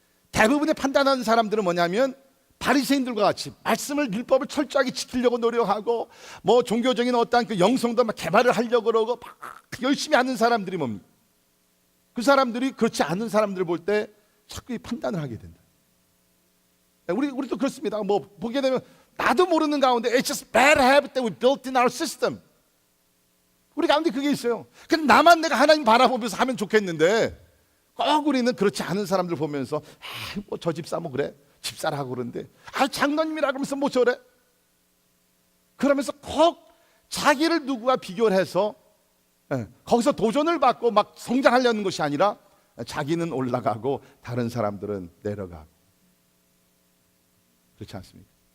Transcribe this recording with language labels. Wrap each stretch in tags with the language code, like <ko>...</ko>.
<ko>대부분의 판단하는 사람들은 뭐냐면 바리새인들과 같이 말씀을, 율법을 철저하게 지키려고 노력하고 뭐 종교적인 어떠한 그 영성도 막 개발을 하려고 그러고 막 열심히 하는 사람들이 뭡니까? 그 사람들이 그렇지 않은 사람들을 볼 때 자꾸 이 판단을 하게 된다. 우리도 그렇습니다. 뭐 보게 되면 나도 모르는 가운데</ko> <en>it's just bad habit that we built in our system.</en> <ko>우리 가운데 그게 있어요. 근데 나만 내가 하나님 바라보면서 하면 좋겠는데 꼭 우리는 그렇지 않은 사람들 보면서 뭐 저 집사 뭐 그래, 집사라고 그러는데 장로님이라 그러면서 뭐 저래, 그러면서 꼭 자기를 누구와 비교를 해서 거기서 도전을 받고 막 성장하려는 것이 아니라 자기는 올라가고 다른 사람들은 내려가고, 그렇지 않습니까?</ko>